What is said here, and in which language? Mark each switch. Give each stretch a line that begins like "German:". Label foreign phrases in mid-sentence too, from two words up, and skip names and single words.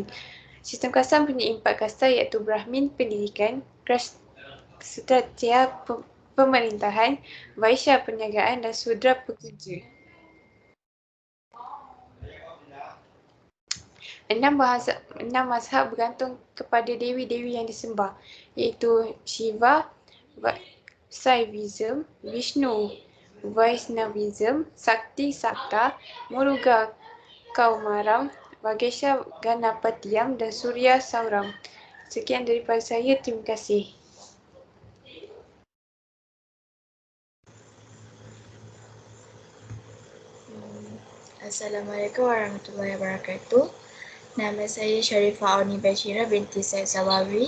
Malay: Sistem kasta mempunyai 4 kasta iaitu Brahmin pendidikan, Kshatriya pemerintahan, Vaishya perniagaan dan Sudra pekerja. 6 mazhab bergantung kepada dewi-dewi yang disembah iaitu Shiva, Saivism, Vishnu, Vaishnavism, Sakti Sakta, Muruga Kaumaram, Vagesha Ganapatiyam dan Surya Sauram. Sekian daripada saya, terima kasih.
Arabic: السلام عليكم ورحمة الله وبركاته.
Malay: Nama saya Sharifah Auni Bashira binti Said Zawawi.